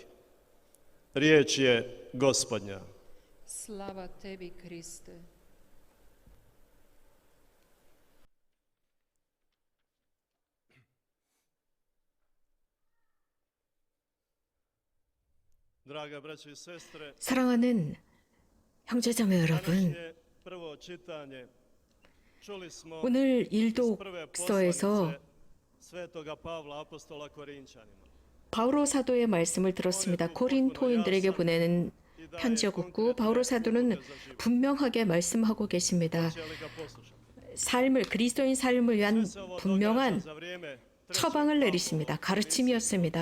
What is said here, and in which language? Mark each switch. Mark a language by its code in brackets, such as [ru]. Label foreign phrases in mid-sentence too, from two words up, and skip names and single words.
[hr] Riječ je Gospodnja. Slava tebi, Kriste. Draga braćo i sestre, [ko] 사랑하는 형제자매 여러분, [hr] prvo čitanje čuli smo [ko] 오늘 [hr] iz prve [ko] 일독서에서 [hr] poslanice Svetoga Pavla apostola Korinčanima. [ko] 바오로 사도의 말씀을 들었습니다. 고린토인들에게 보내는 편지였고 바오로 사도는 분명하게 말씀하고 계십니다. 그리스도인 삶을 위한 분명한 처방을 내리십니다. 가르침이었습니다.